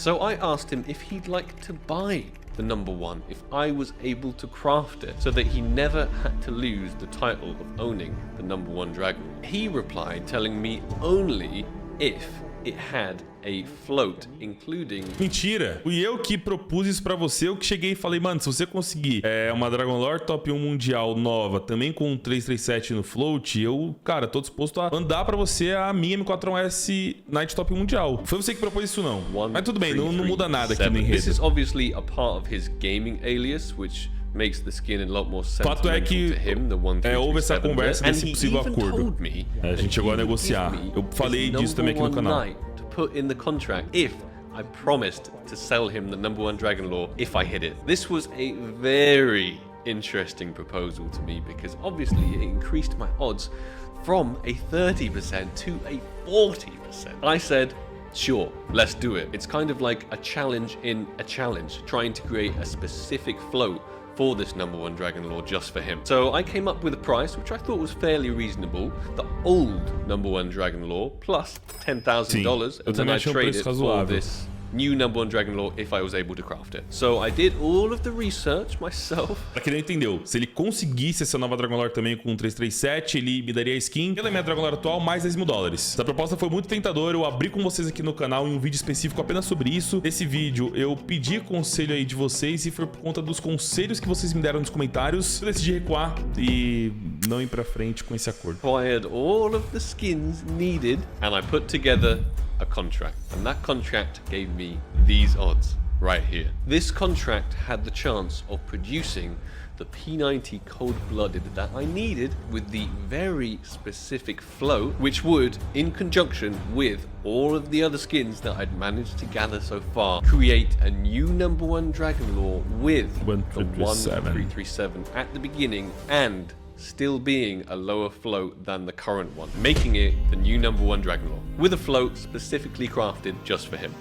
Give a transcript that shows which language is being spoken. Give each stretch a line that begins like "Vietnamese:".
English: So I asked him if he'd like to buy the number one if I was able to craft it so that he never had to lose the title of owning the number one Dragon Lore. He replied telling me only if it had a float, including...
Portuguese: Mentira! Fui eu que propus isso pra você, eu que cheguei e falei, mano, se você conseguir uma Dragon Lore Top 1 Mundial nova, também com um 337 no float, eu, cara, tô disposto a mandar pra você a minha M4S Night Top 1 Mundial. Foi você que propôs isso, não. Mas tudo bem, não muda nada aqui no enredo.
English: This is obviously a part of his gaming alias, which makes the skin a lot more sentimental to him, the 1337.
Portuguese: Houve essa conversa desse possível acordo. A gente chegou a negociar. Eu falei disso também aqui no canal.
English: Put in the contract if I promised to sell him the number one Dragon Lore if I hit it. This was a very interesting proposal to me because obviously it increased my odds from a 30% to a 40%. I said, sure, let's do it. It's kind of like a challenge in a challenge, trying to create a specific float for this number one Dragon Lore just for him. So I came up with a price which I thought was fairly reasonable. The old number one Dragon Lore plus $10,000, and then I traded it for this new number one Dragon Lore if I was able to craft it. So I did all of the research myself.
Portuguese: Pra quem não entendeu, se ele conseguisse essa nova Dragon Lore também com um 337, ele me daria a skin pela minha Dragon Lore atual mais $10.000. Essa proposta foi muito tentadora, eu abri com vocês aqui no canal em um vídeo específico apenas sobre isso. Nesse vídeo eu pedi conselho aí de vocês e foi por conta dos conselhos que vocês me deram nos comentários. Eu decidi recuar e não ir pra frente com esse acordo.
English: Acquired all of the skins needed and I put together a contract, and that contract gave me these odds right here. This contract had the chance of producing the P90 Cold-Blooded that I needed with the very specific flow, which would, in conjunction with all of the other skins that I'd managed to gather so far, create a new number one Dragon Lore with the 1337 at the beginning and still being a lower float than the current one, making it the new number one Dragon Lore, with a float specifically crafted just for him.